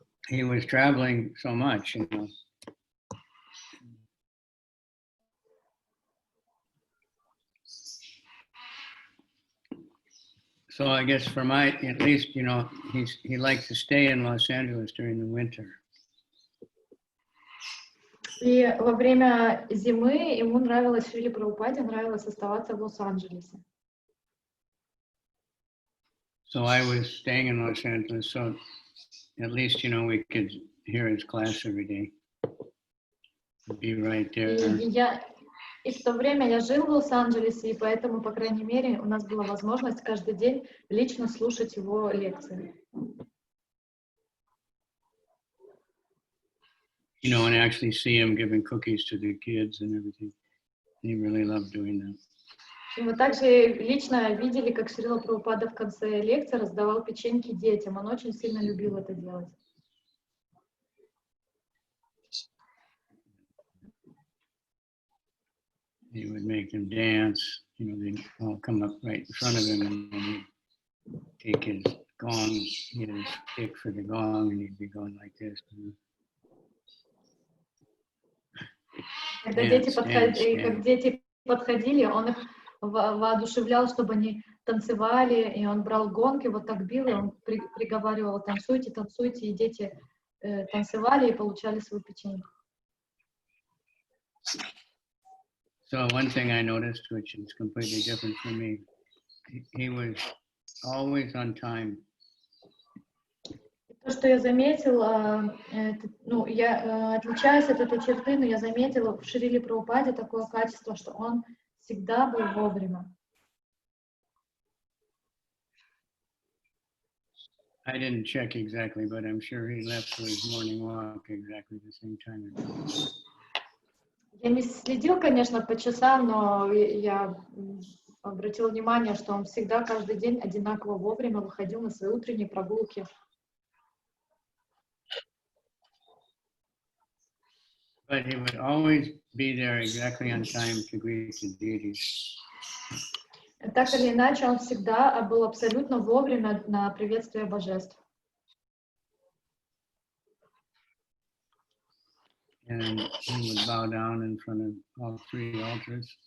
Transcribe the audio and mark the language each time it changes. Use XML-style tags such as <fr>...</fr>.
<en>He was traveling so much, you know. So I guess for my, at least, you know, he likes to stay in Los Angeles during the winter.</en> <ru>И во время зимы ему нравилось, Шриле Прабхупаде нравилось оставаться в Лос-Анджелесе.</ru> <en>So I was staying in Los Angeles, so at least, you know, we could hear his class every day. Be right there.</en> <ru>И в то время я жил в Лос-Анджелесе, и поэтому, по крайней мере, у нас была возможность каждый день лично слушать его лекции.</ru> <en>You know, and actually see him giving cookies to the kids and everything. He really loved doing that.</en> <ru>И мы также лично видели, как Шрила Прабхупада в конце лекции раздавал печеньки детям. Он очень сильно любил это делать.</ru> <en>He would make them dance. You know, they'd all come up right in front of him, and then he'd take his gong, he had his stick for the gong, and he'd be going like this.</en> <ru>Когда дети подходили, он их воодушевлял, чтобы они танцевали, и он брал гонг и вот так бил, и он приговаривал: танцуйте, танцуйте, и дети танцевали и получали свою печеньку.</ru> <en>So one thing I noticed, which is completely different from me, he was always on time.</en> <ru>То, что я заметила, я отличаюсь от этой черты, но я заметила в Шриле Прабхупаде такое качество, что он всегда был вовремя.</ru> <en>I didn't check exactly, but I'm sure he left for his morning walk exactly the same time.</en> <ru>Я не следил, конечно, по часам, но я обратила внимание, что он всегда каждый день одинаково вовремя выходил на свои утренние прогулки.</ru> <en>But he would always be there exactly on time to greet the deities.</en> <ru>Так или иначе, он всегда был абсолютно вовремя на приветствие божеств.</ru> <en>And he would bow down in front of all three altars.</en>